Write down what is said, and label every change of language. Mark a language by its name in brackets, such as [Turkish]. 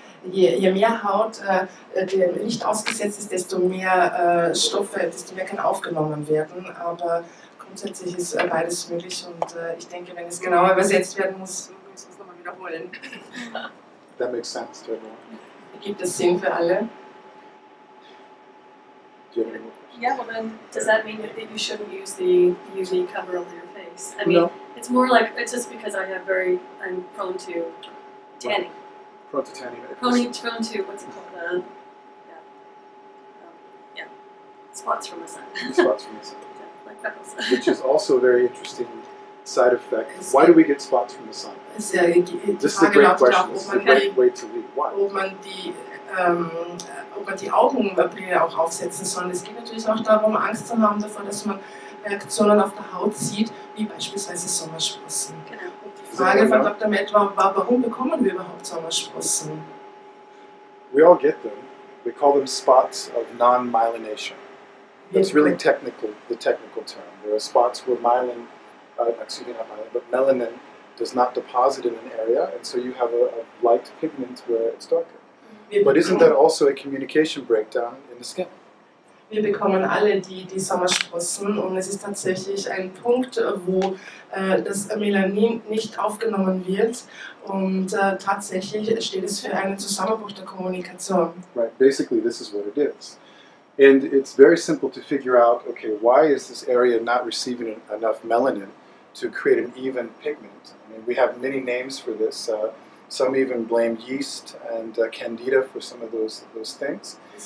[German] Je mehr Haut dem Licht ausgesetzt ist, desto mehr Stoffe, desto mehr kann aufgenommen werden. Aber grundsätzlich ist beides möglich, und ich denke, wenn es genauer übersetzt werden muss, müssen wir es nochmal wiederholen. [English] That makes sense to everyone. [German] Gibt es Sinn für alle? [English] Do you have any more questions? Yeah, well then, does that mean that you shouldn't use the UV cover over your face? I mean, No. it's more like, it's just because I'm prone to tanning. Prone to tanning. Prone to, what's it called? Spots from the sun. Spots from the sun. Like freckles. Which is also a very interesting side effect. Why do we get spots from the sun? [German] Die [English] This is a [German] Frage [English] great [German] lautet [English] question. [German] auch, [English] This is a great way to lead. Why? [German] ob man die Augenbrille auch aufsetzen soll. Es geht natürlich auch darum, Angst zu haben davor, dass man Reaktionen auf der Haut sieht, wie beispielsweise Sommersprossen. Genau. Und die Frage von Dr. Matt war, warum bekommen wir überhaupt Sommersprossen? [English] We all get them. We call them spots of non-myelination. That's really technical, the technical term. There are spots where not myelin, but melanin does not deposit in an area, and so you have a light pigment where it's darker. But isn't that also a communication breakdown in the skin? [German] Wir bekommen alle die Sommersprossen, und es ist tatsächlich ein Punkt, wo das Melanin nicht aufgenommen wird, und tatsächlich steht es für einen Zusammenbruch der Kommunikation. [English] Right, basically this is what it is. And it's very simple to figure out, okay, why is this area not receiving enough melanin to create an even pigment? I mean, we have many names for this. Some even blame yeast and candida for some of those things.